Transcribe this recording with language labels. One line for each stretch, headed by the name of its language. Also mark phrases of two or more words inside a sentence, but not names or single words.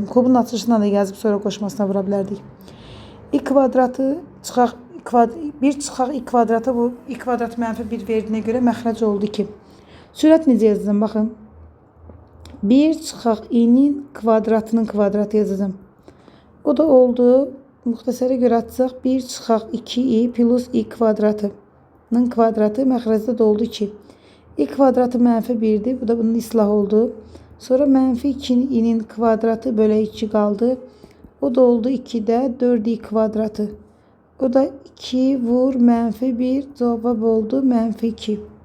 Azerbaijani: Kubun açışına da yazıb sonra qoşmasına vura bilərdik. i kvadratı çıxaq 1 çıxaq i kvadratı bu i kvadrat mənfi 1 verdiyinə görə məxrəc oldu 2. Sürət necə yazacağım? Baxın. 1 çıxaq i'nin kvadratının kvadratı yazacağım. O da oldu. Müxtəsərə görə açsaq 1 çıxaq 2i plus i kvadratının kvadratı məxrəcdə də oldu 2. i kvadratı mənfi 1'dir. Bu da bunun islah oldu. Sonra mənfi 2'nin kvadratı bölə 2 qaldı. O da oldu 2'də 4i kvadratı. O da 2 vur mənfi 1 cavab oldu mənfi 2.